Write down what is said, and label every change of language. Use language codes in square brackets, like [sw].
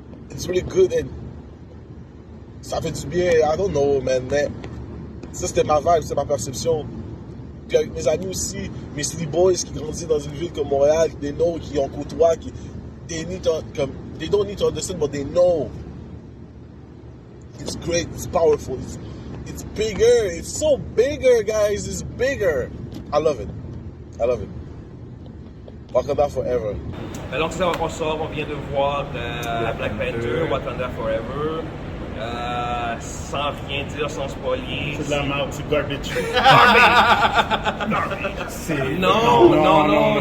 [en] It's really good and [fr] ça fait du bien. [en] I don't know, man, [fr] mais ça c'était ma vibe, c'est ma perception. Puis avec mes amis aussi, mes city boys qui grandissent dans une ville comme Montréal, des know, qui en côtoient, qui [en] they don't need to understand, but they know. It's great, it's powerful, it's bigger, it's so bigger, guys, it's bigger. I love it. I love it. Wakanda Forever. [fr] Donc, c'est ça, on sort, on vient de voir Black Panther, Wakanda Forever. Sans rien dire, sans spoiler. C'est de la merde, c'est garbage. Non,